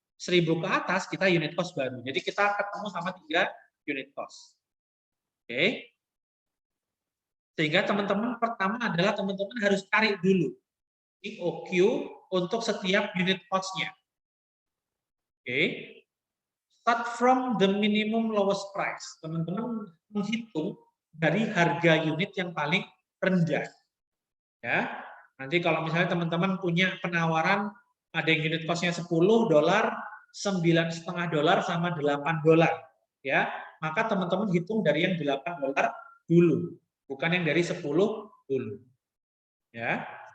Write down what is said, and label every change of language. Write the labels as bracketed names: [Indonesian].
[Indonesian] 1000 ke atas kita unit cost baru. Jadi kita ketemu sama 3 unit cost. Oke. Sehingga teman-teman pertama adalah teman-teman harus cari dulu EOQ untuk setiap unit cost-nya. Oke. [English] Start from the minimum lowest price. [Indonesian] Teman-teman menghitung dari harga unit yang paling rendah. Ya, nanti kalau misalnya teman-teman punya penawaran ada yang unit cost-nya $10, $9,5 sama $8, ya, maka teman-teman hitung dari yang $8 dulu, bukan yang dari 10 dulu. Ya.